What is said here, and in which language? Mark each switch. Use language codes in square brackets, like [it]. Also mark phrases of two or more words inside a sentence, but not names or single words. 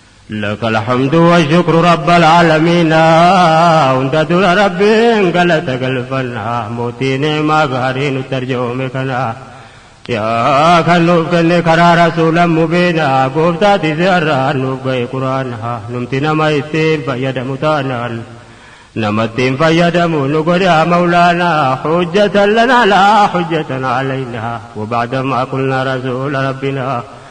[ar] لك الحمد والشكر رب العالمين. [om] Hunda dura Rabbiin galata galfanna. Mootii ni'imaa gaarii nutti arjoome kana. Yaa kan nuuf kenne karaa [ar] رسولا مبينا. [om] Gooftaati seerraa nuuf ga'e Qur'aana. Numti nama ittiin fayyadamu taanaan. Nama ittiin fayyadamu nu godhe yaa Mawlaana. [ar] حجة لنا لا حجة علينا. وبعد ما قلنا رسول ربنا.